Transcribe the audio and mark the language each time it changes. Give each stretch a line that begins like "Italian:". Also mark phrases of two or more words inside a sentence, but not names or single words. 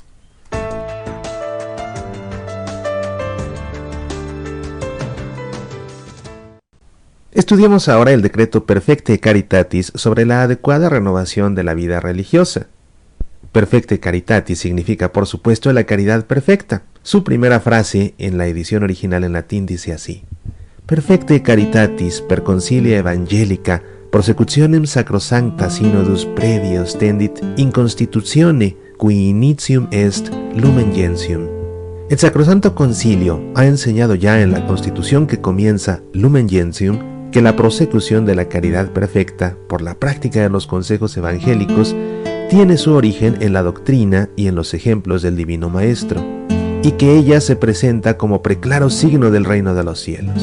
Spanish: Estudiemos ahora el decreto Perfectae Caritatis sobre la adecuada renovación de la vida religiosa. Perfectae Caritatis significa, por supuesto, la caridad perfecta. Su primera frase en la edición original en latín dice así:
Latin: Perfectae Caritatis per concilia evangelica prosecutionem sacrosancta synodus previos tendit in constitutione qui initium est Lumen Gentium.
Spanish: El Sacrosanto Concilio ha enseñado ya en la Constitución que comienza Lumen Gentium que la prosecución de la caridad perfecta por la práctica de los consejos evangélicos tiene su origen en la doctrina y en los ejemplos del Divino Maestro, y que ella se presenta como preclaro signo del reino de los cielos.